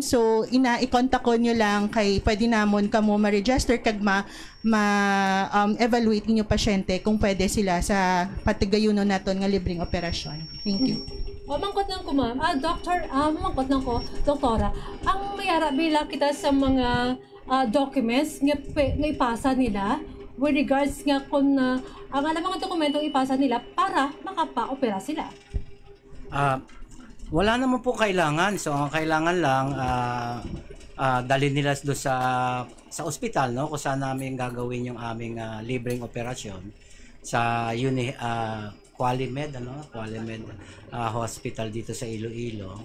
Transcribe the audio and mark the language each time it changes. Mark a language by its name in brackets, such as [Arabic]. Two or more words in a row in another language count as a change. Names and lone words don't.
[Hiligaynon] So i-contact ko nyo lang kay pwede namon kamo ma-register kag evaluate ninyo pasyente kung pwede sila sa patigayunon naton nga [Filipino] libreng operasyon. [English] Thank you. [Hiligaynon] Mangkot nang ko, ma'am. Mangkot nang ko, doktora. Ang mayara bila kita sa mga documents nga ipasa nila [English] with regards [Hiligaynon] nga kung ang alam mga dokumentong ipasa nila para makapa-opera sila. [Filipino] Wala naman po kailangan. So ang kailangan lang dalhin nila doon sa ospital, no, kung saan namin gagawin yung aming libreng operasyon sa Qualimed Hospital dito sa Iloilo.